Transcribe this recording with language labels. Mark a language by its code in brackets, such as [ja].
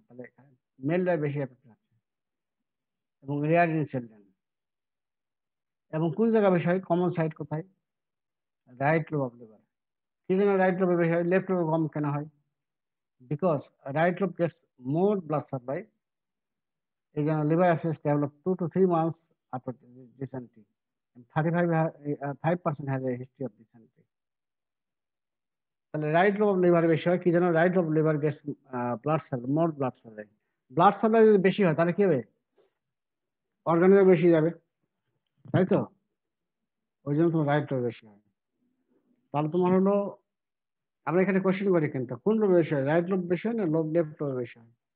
[bn] তাহলে মেলরা বেশি এফেক্ট হচ্ছে এবং [en] Rare in children. [bn] এবং কোন জায়গা বেশি হয়? কমন সাইড কোথায়? Right lobe of liver. কি জন্য রাইট লোবে বেশি হয়, লেফট লোবে কম কেন হয়? [en] Because right lobe gets more blood supply. [bn] এই জন্য [en] Liver abscess develop 2 to 3 months after dysentery. And 5% has a history of dysentery. [bn] তাহলে রাইট লোব লিভার বেশি হয় কি জন্য? Right lobe liver [en] Gets blood supply, more blood supply. [bn] ব্লাড সাপ্লাই যদি বেশি হয় তাহলে কি হবে? অর্গানিজম বেশি যাবে, তাই তো? ওই জন্য তোমার রাইট লোব বেশি হয়। তাহলে তোমার হলো, আমরা এখানে কোশ্চেন করি কিন্তু কোন লোব বেশি হয়, রাইট লোব বেশি হয় না লেফট লোব বেশি হয়?